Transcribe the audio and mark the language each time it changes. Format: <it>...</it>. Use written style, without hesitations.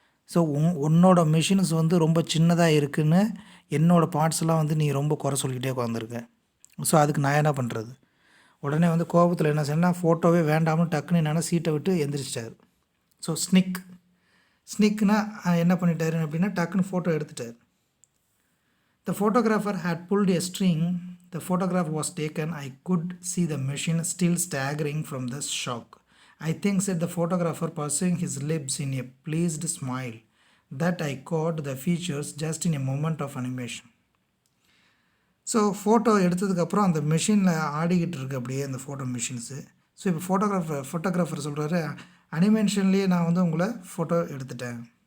<ta>So உன்னோட machines வந்து ரொம்ப சின்னதாக இருக்குதுன்னு என்னோடய பார்ட்ஸ்லாம் வந்து நீ ரொம்ப குறை சொல்லிக்கிட்டே உட்காந்துருக்க. ஸோ அதுக்கு நான் என்ன பண்ணுறது? உடனே வந்து கோபத்தில் என்ன செய்யணும்னா ஃபோட்டோவே வேண்டாம்னு டக்குன்னு என்னென்னா சீட்டை விட்டு எந்திரிச்சிட்டார். ஸோ ஸ்னிக்னா என்ன பண்ணிட்டாரு அப்படின்னா டக்குன்னு ஃபோட்டோ எடுத்துட்டார்.</ta> <en>The photographer had pulled a string. The photograph was taken. I could see the machine still staggering from the shock. I think, said the photographer, pursing his lips in a pleased smile, that I caught the features just in a moment of animation.</en> <ta>So photo எடுத்ததுக்கப்புறம் அந்த மெஷினில் ஆடிக்கிட்டு இருக்கு அப்படியே அந்த photo machines. So இப்போ photographer சொல்கிறாரு, அனிமேஷன்லேயே நான் வந்து உங்களை ஃபோட்டோ எடுத்துட்டேன்.</ta>